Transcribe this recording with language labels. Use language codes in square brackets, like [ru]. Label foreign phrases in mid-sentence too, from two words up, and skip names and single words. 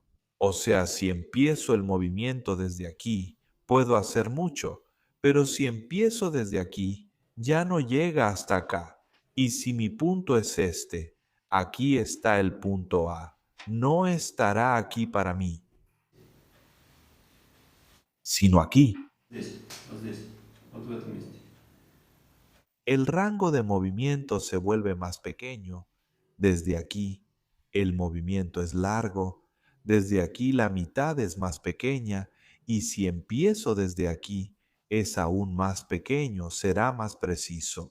[es] O sea, si empiezo el movimiento desde aquí, puedo hacer mucho, pero si empiezo desde aquí, ya no llega hasta acá. Y si mi punto es este, aquí está el punto A. No estará aquí para mí, sino aquí. [ru] Здесь, вот здесь, вот в этом месте. [es] El rango de movimiento se vuelve más pequeño. Desde aquí, el movimiento es largo. Desde aquí, la mitad es más pequeña. Y si empiezo desde aquí, es aún más pequeño, será más preciso.